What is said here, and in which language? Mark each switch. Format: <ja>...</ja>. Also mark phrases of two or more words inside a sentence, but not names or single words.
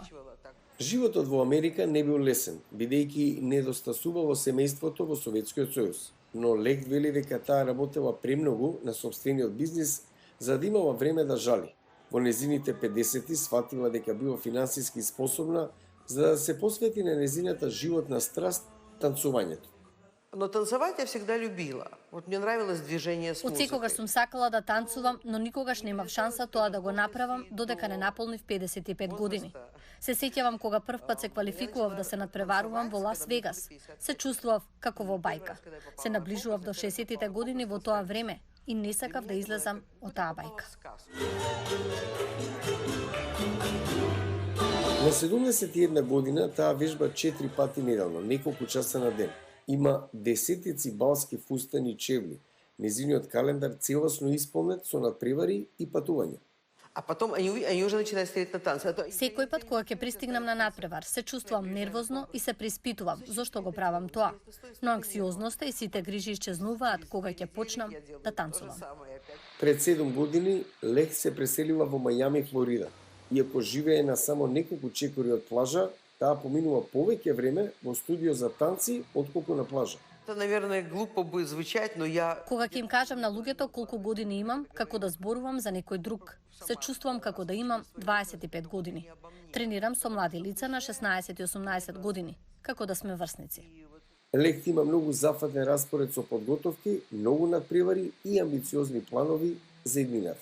<mk>Животот во Америка не бил лесен, бидејќи недостасувало семејството во Советскиот сојуз. Но Лехт вели дека таа работела премногу на сопствениот бизнис за да имала време да жали. Во незините 50-ти сфатила дека била финансиски способна за да се посвети на незината животна страст танцувањето.</mk> <ru>Но танцевать я всегда любила. Вот мне нравилось движение с</ru> <mk>Од секогаш сум сакала да танцувам, но никогаш немав шанса тоа да го направам додека не наполнив 55 години. Се сеќавам кога прв пат се квалификував да се надпреварувам во Лас Вегас. Се чувствував како во бајка. Се наближував до 60-тите години во тоа време и не сакав да излезам од таа бајка. На 71 година таа вежба 4 пати неделно, неколку часа на ден. Има десетици балски фустани и чевли. Незиниот календар целосно исполнет со надпревари и патувања.</mk> <ru>А потом они уже начинают стрелять на танцы.</ru> <mk>Секој пат кога ќе пристигнам на надпревар, се чувствувам нервозно и се приспитувам зошто го правам тоа. Но анксиозноста и сите грижи исчезнуваат кога ќе почнам да танцувам. Пред 7 години Лехт се преселила во Мајами, Флорида. Иако живее на само неколку чекори од плажа, таа поминува повеќе време во студио за танци отколку на плажа.</mk> <ru>Это, наверное, глупо будет звучать, но я...</ru> <mk>Кога ќе им кажам на луѓето колку години имам, како да зборувам за некој друг, се чувствувам како да имам 25 години. Тренирам со млади лица на 16 и 18 години, како да сме врсници. Лехт има многу зафатен распоред со подготовки, многу надпревари и амбициозни планови за иднината.</mk>